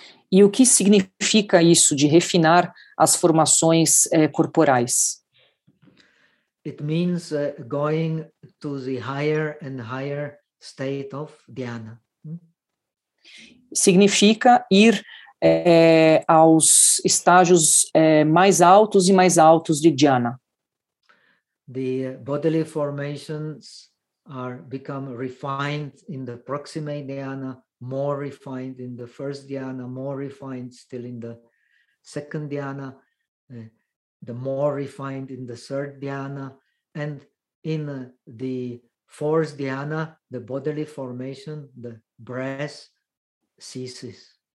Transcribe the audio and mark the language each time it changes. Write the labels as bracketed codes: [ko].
[pt] E o que significa isso de refinar as formações corporais? [en] It means going to the higher and higher state of dhyana. [pt] Significa ir aos estágios mais altos e mais altos de dhyana. [en] The bodily formations are become refined in the proximate dhyana. More refined in the first dhyana, more refined still in the second dhyana, the more refined in the third dhyana, and in the fourth dhyana, the bodily formation, the breath, ceases.